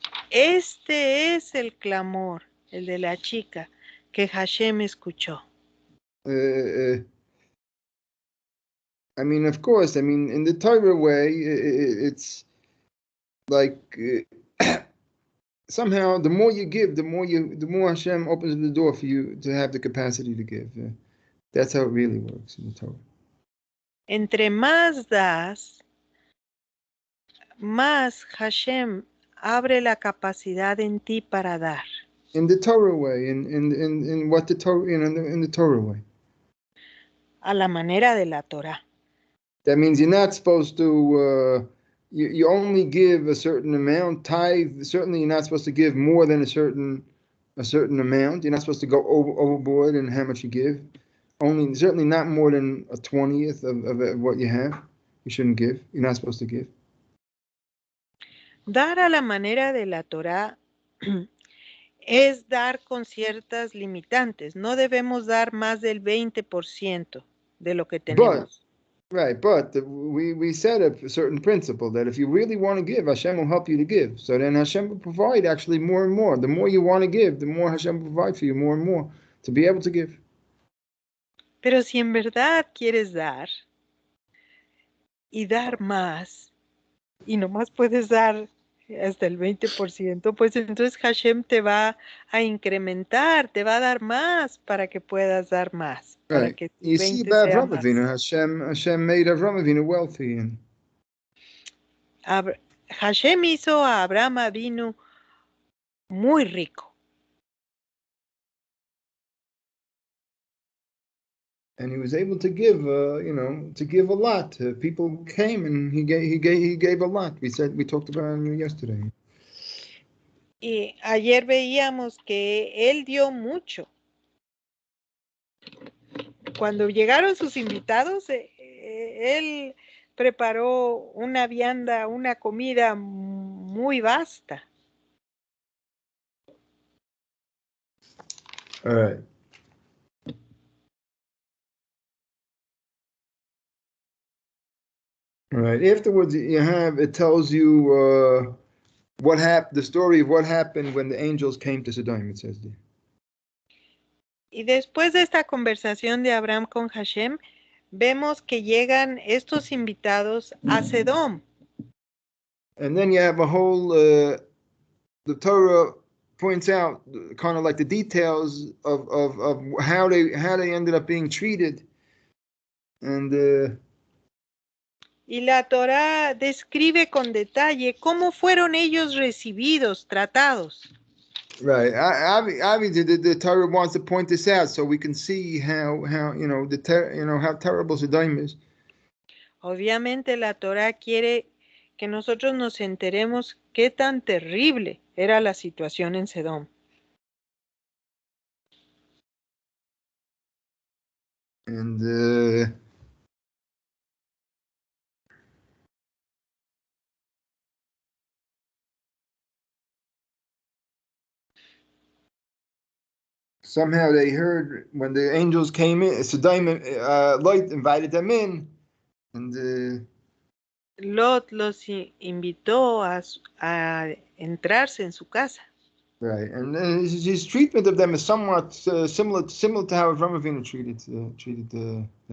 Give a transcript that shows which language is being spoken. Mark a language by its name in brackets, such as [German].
[Spanish] Este es el clamor, el de la chica, que Hashem escuchó. [English] I mean, of course, in the Torah way, it's like somehow the more you give, the more Hashem opens the door for you to have the capacity to give. That's how it really works in the Torah. [Spanish] Entre más das, más Hashem abre la capacidad en ti para dar. [English] In the Torah way, in what the Torah, in the Torah way. [Spanish] A la manera de la Torah. [English] That means you're not supposed to. You only give a certain amount. Tithe. Certainly, you're not supposed to give more than a certain amount. You're not supposed to go overboard in how much you give. Certainly not more than a 20th of what you have. You shouldn't give. You're not supposed to give. [Spanish] Dar a la manera de la Torah es dar con ciertas limitantes. No debemos dar más del 20% de lo que tenemos. [English] But we set a certain principle that if you really want to give, Hashem will help you to give. So then Hashem will provide actually more and more. The more you want to give, the more Hashem will provide for you more and more to be able to give. [Spanish] Pero si en verdad quieres dar y dar más, y nomás puedes dar hasta el 20%, pues entonces Hashem te va a incrementar, te va a dar más para que puedas dar más. Para [English] Right. [Spanish] que [English] You see about Avraham Avinu, Hashem made Avraham Avinu wealthy, and [Spanish] Hashem hizo a Abraham Avinu muy rico. [English] And he was able to give, to give a lot. People came and he gave a lot. We talked about it yesterday. [Spanish] Y ayer veíamos que él dio mucho. Cuando llegaron sus invitados, él preparó una vianda, una comida muy vasta. [English] All right. All right. Afterwards, it tells you what happened, the story of what happened when the angels came to Sodom, it says there. [Spanish] Y después de esta conversación de Abraham con Hashem, vemos que llegan estos invitados a Sedom. [English] And then you have a whole, the Torah points out kind of like the details of how they ended up being treated. And [Spanish] y la Torah describe con detalle cómo fueron ellos recibidos, tratados. [English] Right. Obviously, the Torah wants to point this out so we can see how how terrible Sodom is. [Spanish] Obviamente la Torah quiere que nosotros nos enteremos qué tan terrible era la situación en Sedom. [English] And somehow they heard when the angels came in, Sodom, Lot invited them in, and [Spanish] Lot los invitó a entrarse en su casa. [English] right, and his treatment of them is somewhat similar to how Avraham Avinu treated them.